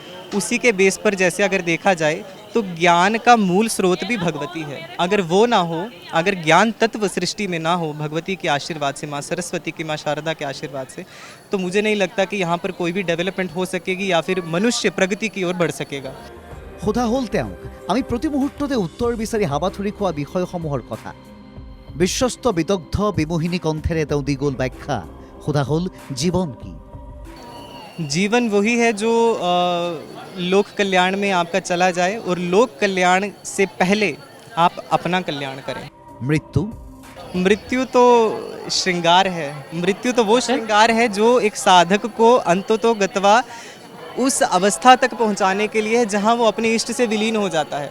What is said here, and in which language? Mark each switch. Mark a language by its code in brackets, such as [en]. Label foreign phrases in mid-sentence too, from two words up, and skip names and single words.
[hi] उसी के बेस पर जैसे अगर देखा जाए तो ज्ञान का मूल स्रोत भी भगवती है। अगर वो ना हो, अगर ज्ञान तत्व सृष्टि में ना हो भगवती के आशीर्वाद से, माँ सरस्वती की, माँ शारदा के आशीर्वाद से, तो मुझे नहीं लगता कि यहाँ पर कोई भी डेवलपमेंट हो सकेगी या फिर मनुष्य प्रगति की ओर बढ़ सकेगा। [as] সোধা হ'ল তেওঁক আমি প্ৰতি মুহূৰ্ততে উত্তৰ বিচাৰি হাবাথুৰি খোৱা বিষয়সমূহৰ কথা। বিশ্বস্ত বিদগ্ধ বিমোহিনী কণ্ঠেৰে তেওঁ দি গ'ল ব্যাখ্যা। সোধা হ'ল জীৱন কি। [hi] जीवन वही है जो लोक कल्याण में आपका चला जाए और लोक कल्याण से पहले आप अपना कल्याण करें। [as] মৃত্যু [hi] मृत्यु तो श्रृंगार है। मृत्यु तो वो श्रृंगार है जो एक साधक को अंततो गत्वा उस अवस्था तक पहुंचाने के लिए है जहां वो अपने इष्ट से विलीन हो जाता है।